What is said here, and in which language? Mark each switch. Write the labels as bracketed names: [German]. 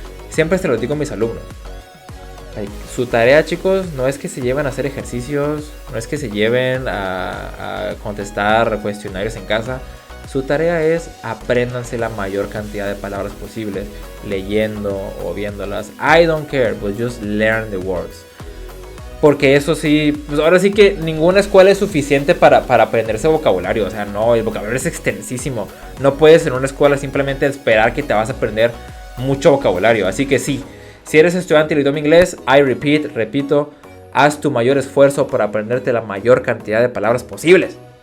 [Spanish] Siempre se lo digo a mis alumnos. Su tarea, chicos, no es que se lleven a hacer ejercicios, no es que se lleven a contestar cuestionarios en casa. Su tarea es apréndanse la mayor cantidad de palabras posibles, leyendo o viéndolas. [English] I don't care, but just learn the words. [Spanish] Porque eso sí, pues ahora sí que ninguna escuela es suficiente para aprenderse vocabulario. O sea, no, el vocabulario es extensísimo. No puedes en una escuela simplemente esperar que te vas a aprender mucho vocabulario. Así que sí, si eres estudiante del idioma inglés, repito, haz tu mayor esfuerzo por aprenderte la mayor cantidad de palabras posibles.